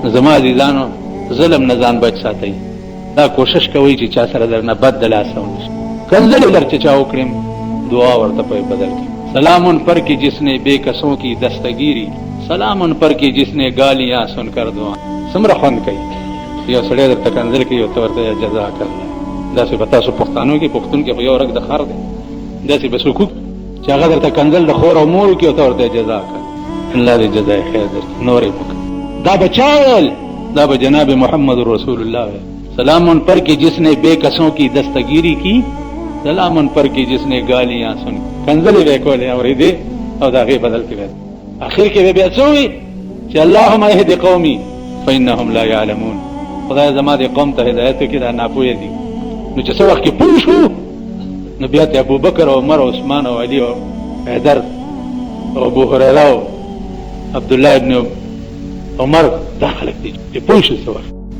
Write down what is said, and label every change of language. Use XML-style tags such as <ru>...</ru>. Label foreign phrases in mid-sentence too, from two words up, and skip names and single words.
<ps>زما عزیزانو ظلم نه ځان بچ ساتئ. دا کوشش کوئ چې چا سره درنه بد د لاسه ونشي. کنځلې ولر چې چا وکړم دعا ورته په بدل کړي.</ps> <ur>سلام پر کی جس نے بے کسوں کی دستگیری، سلام پر کی جس نے گالیاں سن کر دعا.</ur> <ps>څومره خوند کوي یو سړی درته کنځل کوي او ته ورته</ps> <ar>جزاک الله.</ar> <ps>داسې به تاسو پښتانو کې پښتون کې خو یو رګ د خر دی، داسې به څوک چې هغه درته کنځل د خور او مور کې او ته ورته</ps> <ar>جزاک الله</ar> <ps>دې</ps> <ar>جزای خیر</ar> <ps>درکړي. نور یې وکړه. دا به چا ویل؟ دا به جناب محمد رسول الله ویل.</ps> <ur>سلام ان پر کی جس نے بے کسوں کی دستگیری کی، سلام ان پر کی جس نے گالیاں سن.</ur> <ps>کنځلې به کولې اورېدې او د هغې بدل کې اخر کې به بیا څه وایي چې</ps> <ar>اللهم اهد قومي فانهم لا يعلمون.</ar> <ps>خدای زما دې قوم ته هدایت وکړي، دا ناپوهه دي. نو چې څه وخت کې پوه شو نو بیا ته ابوبکر او عمر او عثمان او علي او حیدر او ابو هريره او عبدالله ابن عمر دا خلک دي چې پوه شو څه وخت</ps>